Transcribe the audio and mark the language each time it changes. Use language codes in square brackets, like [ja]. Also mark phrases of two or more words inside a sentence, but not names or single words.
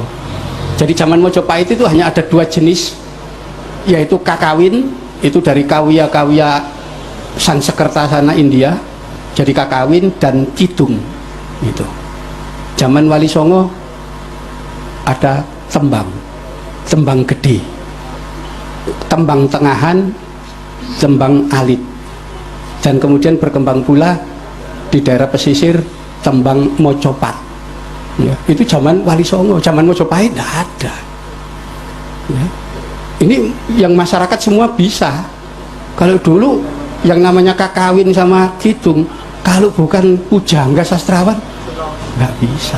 [id] Jadi zaman Mojopahit itu hanya ada dua jenis, yaitu kakawin, itu dari kawya-kawya Sansekerta sana India, jadi kakawin, dan kidung. Itu. Zaman Wali Songo ada tembang, tembang gede, tembang tengahan, tembang alit, dan kemudian berkembang pula di daerah pesisir tembang mocopat. Ya, itu zaman Wali Songo. Zaman Mojopahit tidak ada. Ya. Ini yang masyarakat semua bisa. Kalau dulu yang namanya kakawin sama kidung, kalau bukan pujangga sastrawan nggak bisa.